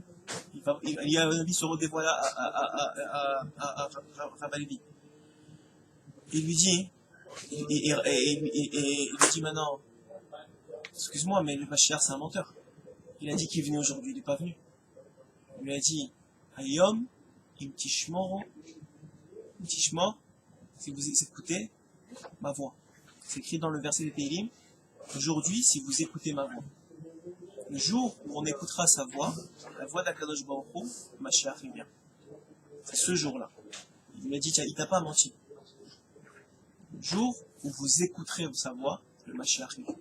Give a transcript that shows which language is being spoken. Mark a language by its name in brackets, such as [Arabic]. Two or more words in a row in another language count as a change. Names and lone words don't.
[French] Il y a un avis se redévoile à Rabbi Lévi. Il lui dit, il lui dit maintenant, excuse-moi, mais le Mashiach c'est un menteur. Il a dit qu'il venait aujourd'hui, il n'est pas venu. Il lui a dit, [Hebrew] היום, אם תשמעו, [French] si vous écoutez ma voix. C'est écrit dans le verset des Télim, aujourd'hui, si vous écoutez ma voix. Le jour où on écoutera sa voix, la voix d' [Hebrew] הקדוש ברוך הוא, [French] Mashiach vient. C'est ce jour-là. Il m'a dit, tiens, il t'a pas menti. Le jour où vous écouterez sa voix, le Mashiach vient.